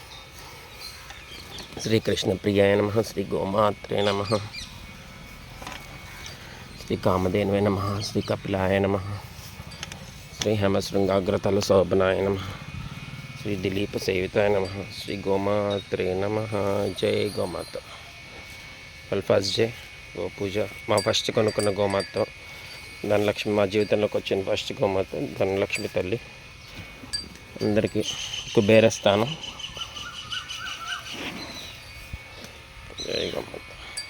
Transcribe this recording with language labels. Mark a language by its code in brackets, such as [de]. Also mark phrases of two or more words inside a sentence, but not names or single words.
[sa] श्रीकृष्णप्रियाय नमः। श्रीगोमात्रे नमः। श्रीकामधेनवे नमः। श्रीकपिलाय नमः। श्रीहेमशृङ्गाग्रतलशोभनाय नमः। श्रीदिलीपसेविताय नमः। श्रीगोमात्रे नमः। [hi] जय गोमाता। [en] first day [te] గో పూజ. మా ఫస్ట్ కొనుక్కున్న గోమాత ధనలక్ష్మి మా జీవితంలోకి వచ్చింది. ఫస్ట్ గోమాత ధనలక్ష్మి తల్లి. అందరికీ కుబేరస్థానం. జై గోమాత.